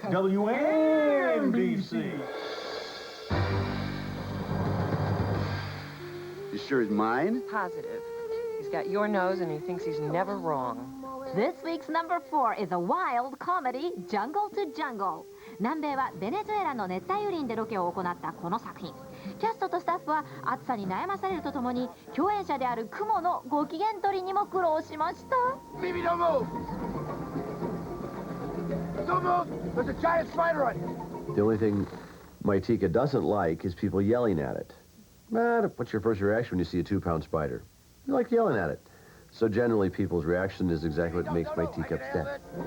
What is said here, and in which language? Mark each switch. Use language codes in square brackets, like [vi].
[en] WNBC. You sure it's mine? Positive. He's got your nose and he thinks he's never wrong. This week's number 4 is a wild comedy, Jungle to Jungle. [ja] 南米はベネズエラの熱帯雨林でロケを行ったこの作品。キャストとスタッフは暑さに悩まされるとともに、共演者であるクモのご機嫌取りにも苦労しました。 [en] Phoebe, don't move! Don't move! There's a giant spider on you! The only thing Maitika doesn't like is people yelling at it. What's your first reaction when you see a 2-pound spider? You like yelling at it. So generally, people's reaction is exactly what makes Maitika upset.